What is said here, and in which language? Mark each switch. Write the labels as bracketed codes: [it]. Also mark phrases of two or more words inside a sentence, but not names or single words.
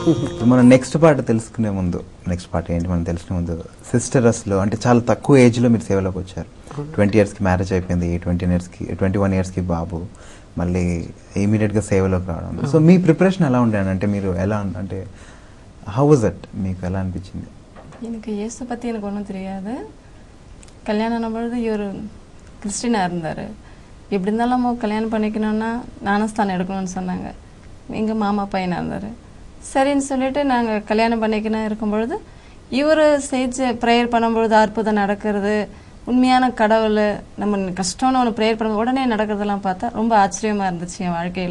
[te] మనం [en] next part [te] తెలుసుకునే ముందు, [en] next part [te] ఏంటి మనం తెలుసుకునే ముందు, సిస్టర్స్లో అంటే చాలా తక్కువ ఏజ్లో మీరు సేవలోకి వచ్చారు. 20 yearsకి మ్యారేజ్ అయిపోయింది, 21 yearsకి బాబు, మళ్ళీ ఇమీడియట్గా సేవలోకి రావడం. సో మీ ప్రిపరేషన్ ఎలా ఉండే అంటే మీరు ఎలా అంటే [en] how was it, [te] మీకు ఎలా అనిపించింది? [ta] எனக்கு இயேசு பற்றி எனக்கு ஒன்றும் தெரியாது. கல்யாணம் ஆனபொழுது இவர் கிறிஸ்டினாக இருந்தார். எப்படி இருந்தாலும் நம்ம கல்யாணம் பண்ணிக்கணும்னா ஞானஸ்தானம் எடுக்கணும்னு சொன்னாங்க. எங்கள் மாமா பையனாக இருந்தார். சரின்னு சொல்லிட்டு நாங்கள் கல்யாணம் பண்ணிக்கணும் இருக்கும்பொழுது இவர் செஞ்ச ப்ரேயர் பண்ணும்பொழுது அற்புதம் நடக்கிறது, உண்மையான கடவுள் நம்ம கஷ்டம்னு ஒன்று ப்ரேயர் பண்ணும்போது உடனே நடக்கிறதெல்லாம் பார்த்தா ரொம்ப ஆச்சரியமாக இருந்துச்சு என் வாழ்க்கையில்.